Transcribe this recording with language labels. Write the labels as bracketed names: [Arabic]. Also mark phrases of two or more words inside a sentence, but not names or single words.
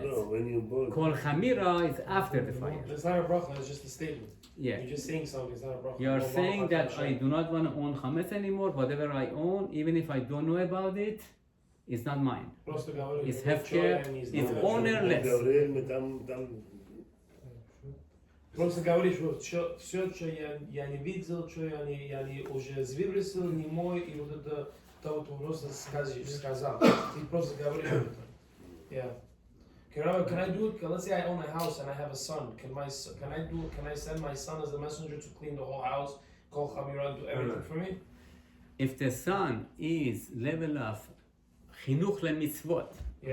[English] Chametz. when you burn. Kol Chamira is after the fire. It's not a bracha, it's just a statement. Yeah. You're just saying something, it's not a bracha. You are No saying bracha that to I Hashem. do not want to own chametz anymore. Whatever I own, even if I don't know about it, it's not mine. It's hefker. It's ownerless. [Hebrew] גבריאל מטעם [Russian] Просто говоришь, вот все, что я не видел, что я не уже выбросил, не мой, и вот это то, что просто сказал. Ты просто говоришь об этом. [English] Yeah. Can I do it? Let's say I own a house and I have a son. Can I send my son as the messenger to clean the whole house, call Chamira, do everything for me? If the son is level of [Hebrew] חינוך למצוות, [English] Yeah.